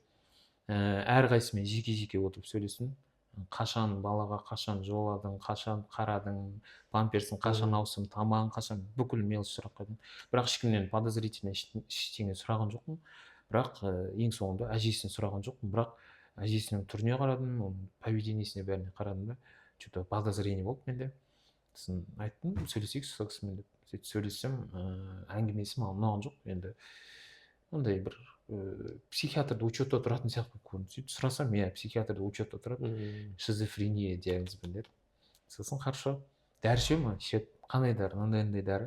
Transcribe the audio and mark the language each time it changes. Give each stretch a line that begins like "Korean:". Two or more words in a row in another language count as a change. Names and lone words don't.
Kazakh: Әрқайсысымен жеке отырып сөйлестім. Қашан балаға қашан жоладың, қашан қарадың, памперсін қашан ауыстың, тамағын қашан, бүкіл мелочь сұрақ қойдым. Бірақ ешкімнен подозрительно ештеңе сұраған жоқпын. Бірақ ең соңында әжесін сұраған жоқпын. Бірақ әжесінің түріне қарадым, оның поведениесіне бәріне қарадым да,
Russian: что-то подозрение
Kazakh: болды менде. Сосын айттым, сөйлесейік сол кісімен деп. Сөйтіп сөйлессем, әңгімесі маған ұнаған жоқ. Енді ондай бір психиатрда учетта тұратын сияқты көрінді. Сөйтіп сұрасам, психиатрда учетта тұрады, шизофрения диагнозбен деді. Сосын хорошо, дәрі ішемін, ішеді, қандай дәрі, мынандай дәрі.